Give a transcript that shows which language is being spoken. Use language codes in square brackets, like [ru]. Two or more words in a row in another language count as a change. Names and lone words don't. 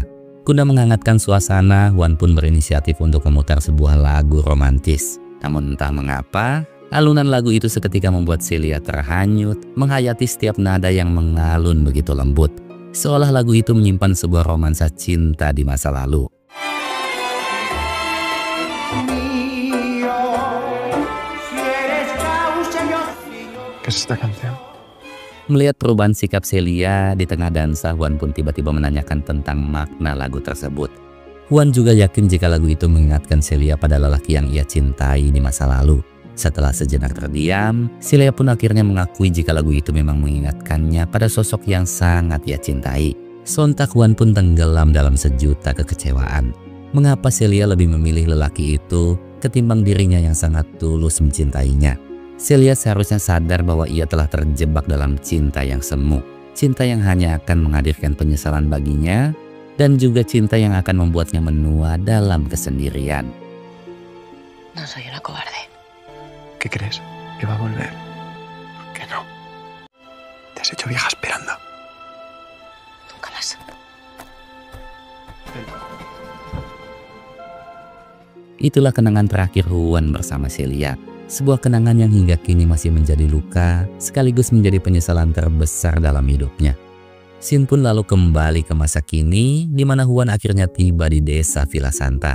[id] Guna menghangatkan suasana, Juan pun berinisiatif untuk memutar sebuah lagu romantis. Namun entah mengapa, alunan lagu itu seketika membuat Celia terhanyut, menghayati setiap nada yang mengalun begitu lembut. Seolah lagu itu menyimpan sebuah romansa cinta di masa lalu. [es] ¿Qué es esta canción? [id] Melihat perubahan sikap Celia di tengah dansa, Juan pun tiba-tiba menanyakan tentang makna lagu tersebut. Juan juga yakin jika lagu itu mengingatkan Celia pada lelaki yang ia cintai di masa lalu. Setelah sejenak terdiam, Celia pun akhirnya mengakui jika lagu itu memang mengingatkannya pada sosok yang sangat ia cintai. Sontak Juan pun tenggelam dalam sejuta kekecewaan. Mengapa Celia lebih memilih lelaki itu ketimbang dirinya yang sangat tulus mencintainya? Celia seharusnya sadar bahwa ia telah terjebak dalam cinta yang semu. Cinta yang hanya akan menghadirkan penyesalan baginya, dan juga cinta yang akan membuatnya menua dalam kesendirian. [es] No soy una cobarde. ¿Qué crees? ¿Que va a volver? ¿Por qué no? Te has hecho vieja esperando. Nunca más. [id] Itulah kenangan terakhir Juan bersama Celia. Sebuah kenangan yang hingga kini masih menjadi luka, sekaligus menjadi penyesalan terbesar dalam hidupnya. Scene pun lalu kembali ke masa kini, di mana Juan akhirnya tiba di desa Villa Santa.